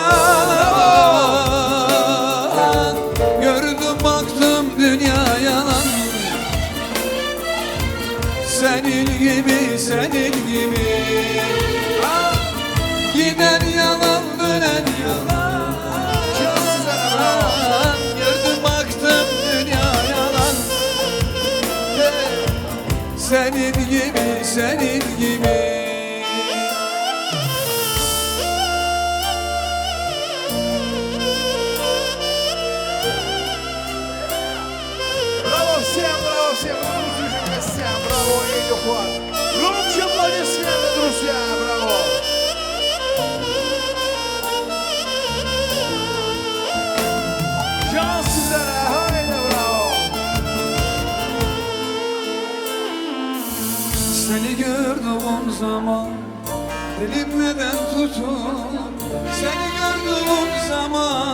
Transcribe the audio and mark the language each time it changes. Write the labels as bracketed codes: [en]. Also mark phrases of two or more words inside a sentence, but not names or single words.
[tr] yalan Gördüm baktım dünya yalan Senin gibi, senin gibi Giden yalan, dönen yalan Gördüm baktım dünya yalan Senin gibi, senin gibi [ru] Браво всем, друзья, гостям, браво, Эйлюхлар. Громче аплодисменты, друзья, браво. [crh] Can sizlere, haydi bravo. [tr] Seni gördüğüm zaman dilim neden tutun Seni gördüğüm zaman